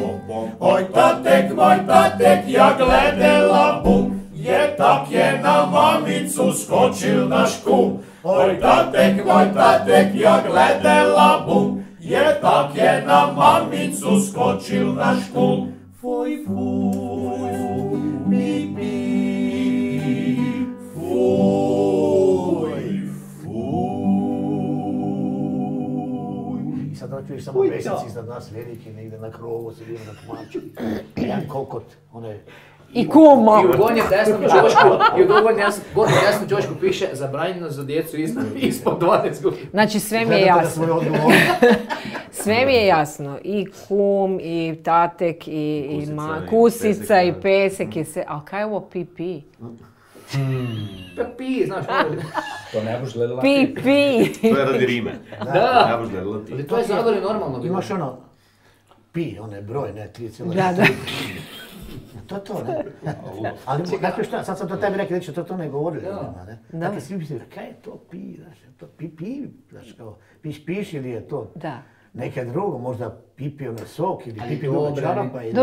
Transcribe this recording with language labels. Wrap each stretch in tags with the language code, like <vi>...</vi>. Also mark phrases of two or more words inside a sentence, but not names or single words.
<hr>Oj moj tatek, ja gledela bum, je tak je na mamicu skočil naš kum. Oj moj tatek, ja gledela bum, je tak je na mamicu skočil naš kum. Fuj, fuj, fuj, pi, pi, fuj, fuj. I sad čuješ samo pesnici iznad nas veliki, negdje na krovu se vidim na pomaču. Jedan kokot, onaj... I kuma. I u gornjem desnom čošku piše zabranjeno za djecu ispod 12 godina. Znači sve mi je jasno. Sve mi je jasno. I kum, i tatek, i kusica, i pesek, i sve. Ali kaj je ovo pipi? Pi, znaš. To ne boš gledala. Pipi. To je radi rime. Da. Ne boš gledala ti. Ali to je Zagorje normalno. Imaš ono, pi, onaj broj, ne, 3,4. Da. To je to, ne? Ali, dakle šta, sad sam to tebi rekao, neće to ne govorili ljudima, ne? Dakle, svi misli, kaj je to pi, znaš, to pi, znaš, kao, piš ili je to neka drugo, možda pipi onaj sok ili pipi duga čarapa ili...</hr>